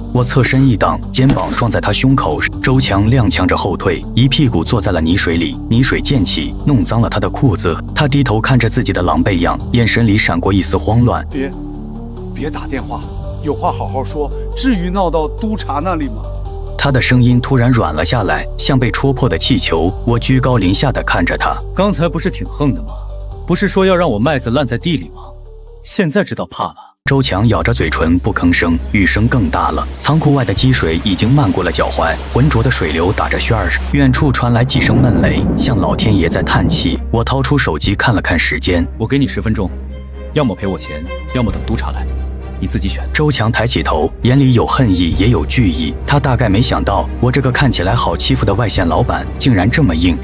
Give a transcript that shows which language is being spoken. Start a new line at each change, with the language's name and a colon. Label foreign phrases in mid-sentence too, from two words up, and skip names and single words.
Chinese: 我側身一擋，肩膀撞在他胸口。周強踉蹌着後退，一屁股坐在了泥水裡，泥水濺起，弄髒了他的褲子。他低頭看着自己的狼狽樣，眼神裡閃過一絲慌亂。別打電話，有話好好說，至於鬧到督察那裡嗎？他的聲音突然軟了下來，像被戳破的氣球。我居高臨下地看着他，剛才不是挺橫的嗎？不是說要讓我麥子爛在地裡嗎？現在知道怕了。周強咬着嘴唇不吭聲，雨聲更大了。倉庫外的積水已經漫過了腳踝，渾濁的水流打着旋兒。遠處傳來幾聲悶雷，像老天爺在嘆氣。我掏出手機看了看時間，我給你10分鐘，要麼賠我錢，要麼等督察来。你自己選。周強抬起頭，眼裡有恨意，也有懼意。他大概沒想到，我這個看起來好欺負的外線老板，竟然這麼硬。